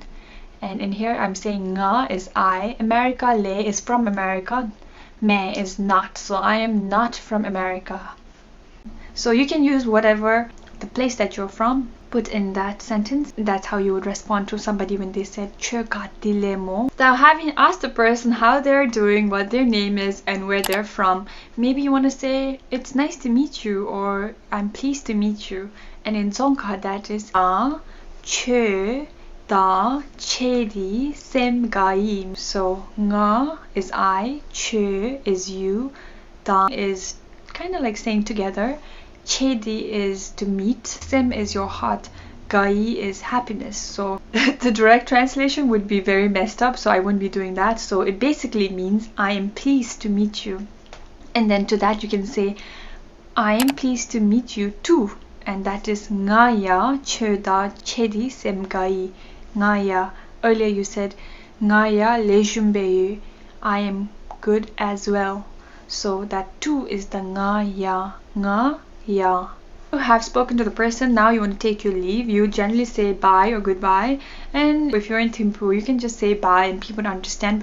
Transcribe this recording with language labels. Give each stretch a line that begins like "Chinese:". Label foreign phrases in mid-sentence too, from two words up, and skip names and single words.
English: And in here I'm saying nga is I, America le is from America, me is not. So I am not from America. So you can use whatever the place that you're from, put in that sentence. That's how you would respond to somebody when they said
Dzongkha: Choe kati le mo.
English: Now, having asked the person how they're doing, what their name is, and where they're from, maybe you want to say it's nice to meet you or I'm pleased to meet you. And in Dzongkha that is a
Dzongkha: Choe da, che di, sem gai.
English: So nga is I, che is you, da is kind of like saying together,
Dzongkha: che di
English: is to meet, sem is your heart, gai is happiness. So the direct translation would be very messed up, so I wouldn't be doing that. So it basically means I am pleased to meet you. And then to that you can say I am pleased to meet you too. And that is
Dzongkha: ngaya chöda chedi semgai. Ngaya.
English: Earlier you said
Dzongkha: ngaya lejumbeyu.
English: I am good as well. So that too is the ngaya.
Dzongkha: Ngaya.
English: You have spoken to the person, now you want to take your leave. You generally say bye or goodbye. And if you're in Thimphu, you can just say bye and people understand.